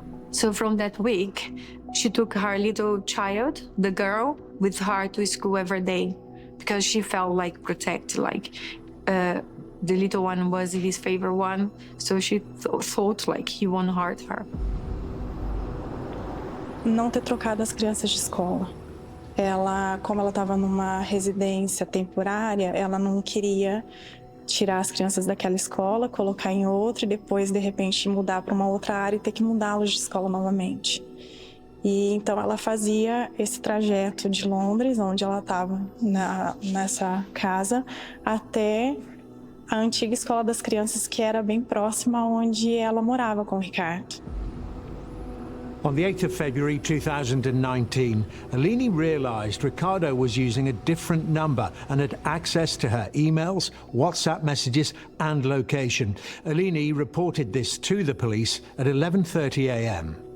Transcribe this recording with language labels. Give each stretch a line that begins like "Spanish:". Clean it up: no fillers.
English: So from that week, she took her little child, the girl, with her to school every day because she felt like protected, the little one was his favorite one, so she thought like he won't hurt her.
Portuguese: Não ter trocado as crianças de escola. Como ela estava numa residência temporária, ela não queria tirar as crianças daquela escola, colocar em outra e depois, de repente, mudar para uma outra área e ter que mudá-los de escola novamente. E então ela fazia esse trajeto de Londres, onde ela estava nessa casa, até a antiga escola das crianças, que era bem próxima onde ela morava com o Ricardo.
English: On the 8th of February 2019, Eleni realised Ricardo was using a different number and had access to her emails, WhatsApp messages and location. Eleni reported this to the police at 11:30 a.m.